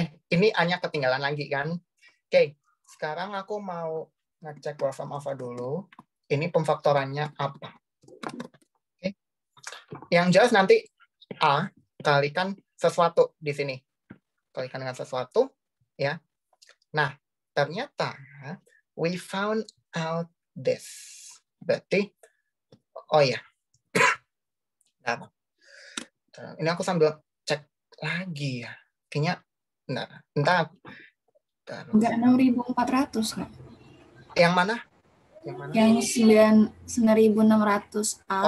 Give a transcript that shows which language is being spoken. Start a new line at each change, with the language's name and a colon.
Indonesian: Ini A-nya ketinggalan lagi kan? Oke, sekarang aku mau ngecek Wolfram Alpha dulu. Ini pemfaktorannya apa? Oke. Yang jelas nanti A kalikan sesuatu di sini. Kalikan dengan sesuatu, ya. Nah, ternyata
English: we found out this.
Indonesian: Berarti, oh ya. Nah, ini aku sambil cek lagi ya. Kayaknya, entar. Enggak 6.400, Kak. Yang mana? Yang mana? Yang 9.600 A.